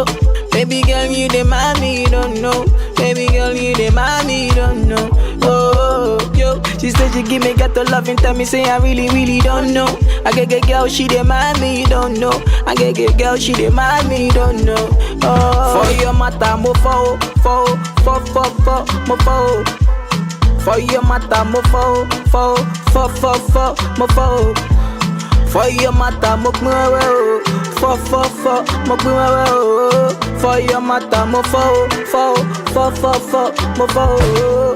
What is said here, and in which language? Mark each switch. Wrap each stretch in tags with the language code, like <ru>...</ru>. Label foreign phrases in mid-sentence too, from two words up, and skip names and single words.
<en>Baby girl, you the mommy, you don't know. Baby girl, you the mommy, you don't know. Oh, yo, she said she give me ghetto love and tell me say I really, really don't know. I get girl, she the mommy, you don't know. I get girl, she the mommy, you don't know. Oh, for your matter,</en> <yo>mo fo, mo fo.</yo> <en>For your matter,</en> <yo>mo fo, mo fo.</yo> <en>For your matter,</en> <yo>mo gbewe fo, mo gbewe</yo> <en>For your matter,</en> <yo>mo fo, mo fo.</yo>